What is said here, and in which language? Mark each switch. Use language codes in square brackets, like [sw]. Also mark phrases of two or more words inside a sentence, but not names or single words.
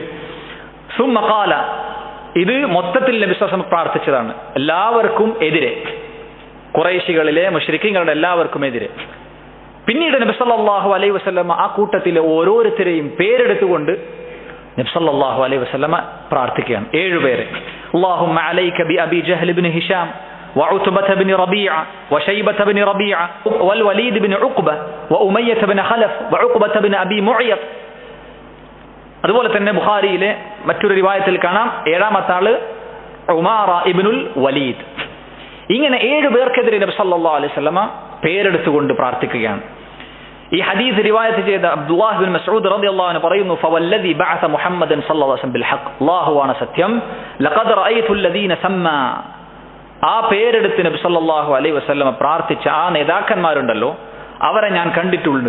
[ar] ثم قال, [ml] ഇത് മൊത്തത്തിൽ നബി [ar] صلى الله عليه وسلم [ml] പ്രാർത്ഥിച്ചതാണ്, എല്ലാവർക്കും എതിരെ, ഖുറൈശികളിലെ മുശ്രിക്കീങ്ങളുടെ എല്ലാവർക്കും എതിരെ. പിന്നീട് നബി [ar] صلى الله عليه وسلم [ml] ആ കൂട്ടത്തിലെ ഓരോരുത്തരെയും പേരെടുത്തുകൊണ്ട് നബി [ar] صلى الله عليه وسلم [ml] പ്രാർത്ഥിക്കുകയാണ്. [ar] 7 പേരെ. اللهم عليك بأبي جهل بن هشام وعتبة بن ربيعة وشيبة بن ربيعة والوليد بن عقبة وأمية بن خلف وعقبة بن أبي معيط. [ml] അതുപോലെ തന്നെ ബുഖാരിയിലെ മറ്റൊരു റിവായത്തിൽ കാണാം 7ാമത്തെ ആള് ഉമാറ ഇബ്നുൽ വലീദ്. ഇങ്ങനെ 7 പേർക്കെതിരെ നബി [ar] صلى الله عليه وسلم [ml] പേരെടുത്തുകൊണ്ട് പ്രാർത്ഥിക്കുകയാണ്. ഈ ഹദീസ് റിവായത്ത് ചെയ്ത അബ്ദുല്ലാഹ് ഇബ്നു മസ്ഊദ് [ar] رضي الله عنه [ml] പറയുന്നു, [ar] فوالذي بعث محمدا صلى الله عليه وسلم بالحق, [ml] അല്ലാഹുവാണ് സത്യം, [ar] لقد رأيت الذين سمى, [ml] ആ പേരെടുത്ത് നബി [ar] صلى الله عليه وسلم [ml] പ്രാർത്ഥിച്ച ആ നേതാക്കന്മാരുണ്ടല്ലോ അവരെ ഞാൻ കണ്ടിട്ടുണ്ട്.